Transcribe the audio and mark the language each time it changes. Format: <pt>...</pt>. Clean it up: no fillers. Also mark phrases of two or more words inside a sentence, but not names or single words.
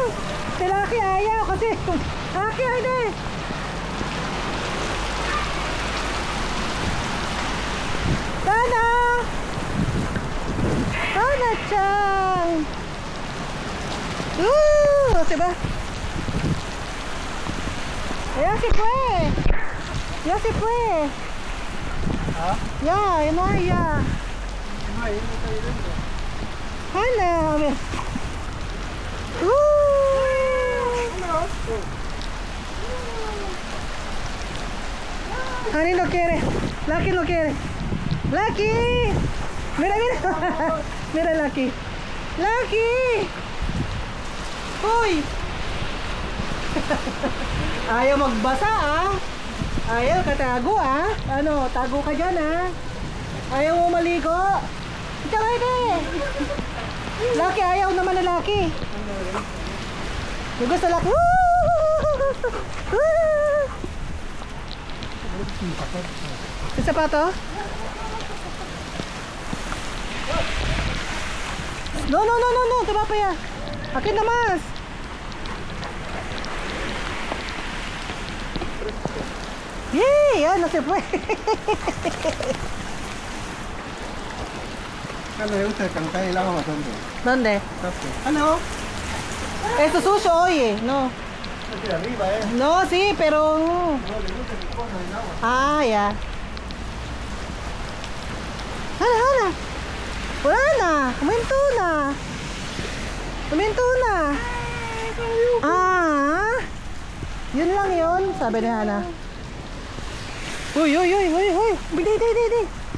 <tl>Si Lucky ayaw kasi Lucky hindi. Hana. Hana Chang. Woo! Diba?</tl> <es>Ya se fue. Ya se fue. ¿Ah? Ya, no hay ya. No, ahí no está yendo. Hana, a ver. Hani no quiere. Lucky no quiere. Lucky. Mira, mira. Mira Lucky. Lucky. Uy.</es> <tl>Ayaw magbasa ah. Ayaw katago ah. Ano, tago ka dyan ah. Ayaw mo maligo. Ito nga Lucky, ayaw naman na Lucky. Yung gusto Lucky. Yung sapato?</tl> <es>No, no, no, no, no.</es> <tl>Diba pa yan? Akin na mas. Yay! Yan, nasi fue.</tl> <es>No le gusta calentar el agua bastante. ¿Dónde? No. Esto es suyo, oye. No. Aquí arriba, No, sí, pero... No le gusta que coja el agua. Ah, ya.</es> <tl>Hala, hala. Wala na. Kuminto na. Kuminto na. Ah. Yun lang yun, sabi ni Hana. Uy, uy, uy, uy, uy. Bili, di, di, di.</tl>